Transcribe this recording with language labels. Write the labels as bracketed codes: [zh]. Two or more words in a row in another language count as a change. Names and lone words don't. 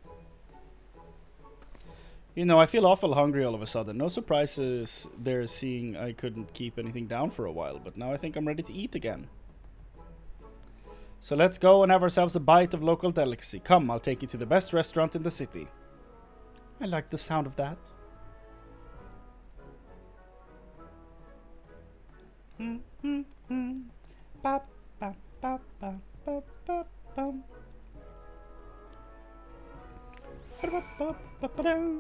[en] You know, I feel awful hungry all of a sudden. No surprises there, seeing I couldn't keep anything down for a while, but now I think I'm ready to eat again. So let's go and have ourselves a bite of local delicacy. Come, I'll take you to the best restaurant in the city. I like the sound of that. Ba, ba, ba, ba, ba, ba, bum. Ba, ba, ba, ba, ba, dum.